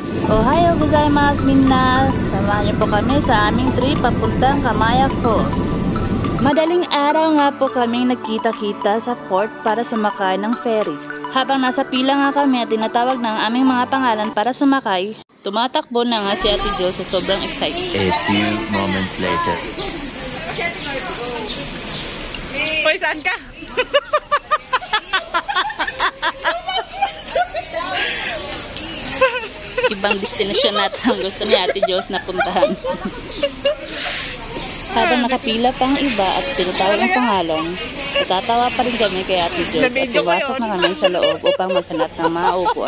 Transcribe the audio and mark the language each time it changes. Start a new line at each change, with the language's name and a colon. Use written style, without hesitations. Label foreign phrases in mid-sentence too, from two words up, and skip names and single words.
Japanese: おはようございます みんな!
Filipino: Samahan niyo po kami sa aming trip papuntang Kamaya Falls. Madaling araw nga po kaming nagkita-kita sa port para sumakay ng ferry. Habang nasa pila nga kami at tinatawag ng aming mga pangalan para sumakay, tumatakbo na nga si Ate Jo sa sobrang excited.
English: A few moments later.
Filipino: Hoy, saan ka? Ibang destinasyon natin ang gusto ni Ate Jos na puntahan. Habang nakapila pang iba at tinatawag ang pangalan, natatawa pa rin kami kay Ate Jos at pumasok na kami sa loob upang maghanap ng mga upuan.